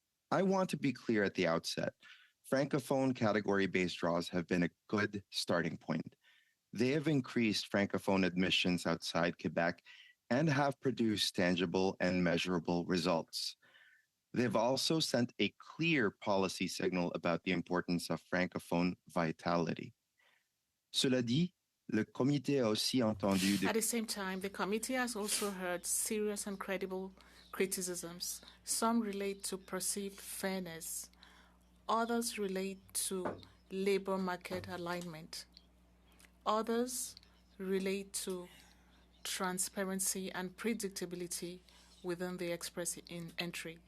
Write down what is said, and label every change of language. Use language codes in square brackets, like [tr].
[en] I want to be clear at the outset. Francophone category-based draws have been a good starting point. They have increased Francophone admissions outside Quebec and have produced tangible and measurable results. They've also sent a clear policy signal about the importance of Francophone vitality. [fr] Cela dit, le comité a aussi entendu [en] At the same time, the committee has also heard serious and credible criticisms. Some relate to perceived fairness. Others relate to labor market alignment. Others relate to transparency and predictability within the express entry.